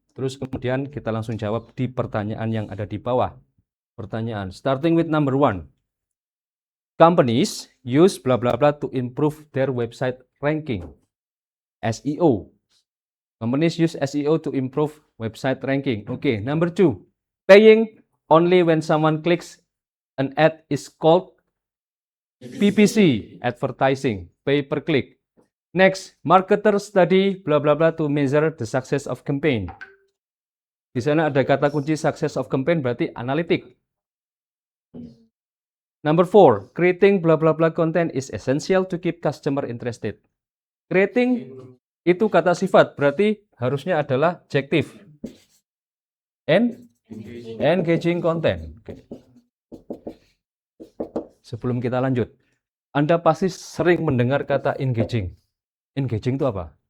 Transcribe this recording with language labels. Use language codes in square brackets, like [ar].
[id] Terus kemudian kita langsung jawab di pertanyaan yang ada di bawah. [en] Pertanyaan, starting with number 1. Companies use blah blah blah to improve their website ranking. SEO. Companies use SEO to improve website ranking. Okay, number 2. Paying only when someone clicks an ad is called PPC, advertising, pay per click. Next, marketers study blah blah blah to measure the success of campaign. [id] Di sana ada kata kunci [en] success of campaign [id] berarti analitik. [en] Number 4, creating blah blah blah content is essential to keep customer interested. [id] Creating itu kata sifat, berarti harusnya adalah adjective. [en] And engaging content. Okay. [id] Sebelum kita lanjut, Anda pasti sering mendengar kata engaging. Engaging itu apa?